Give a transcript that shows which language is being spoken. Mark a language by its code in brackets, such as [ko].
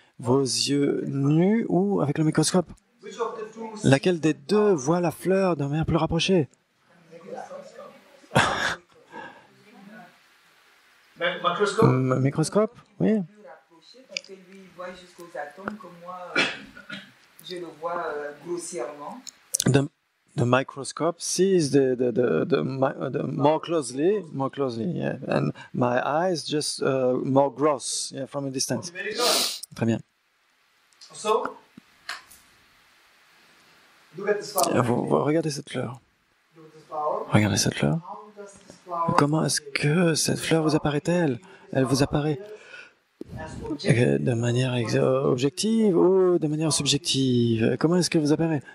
[fr] Vos yeux nus ou avec le microscope? Laquelle des deux voit la fleur de manière plus rapprochée? Microscope? Oui. Parce que lui, il voit jusqu'aux atomes, comme moi, je le vois grossièrement. [en] The microscope sees the more closely, yeah, and my eyes just more gross, yeah, from a distance. [fr] Très bien. Vous regardez cette fleur. Regardez cette fleur. Comment est-ce que cette fleur vous apparaît-elle? Elle vous apparaît de manière objective ou de manière subjective? Comment est-ce que vous apparaît?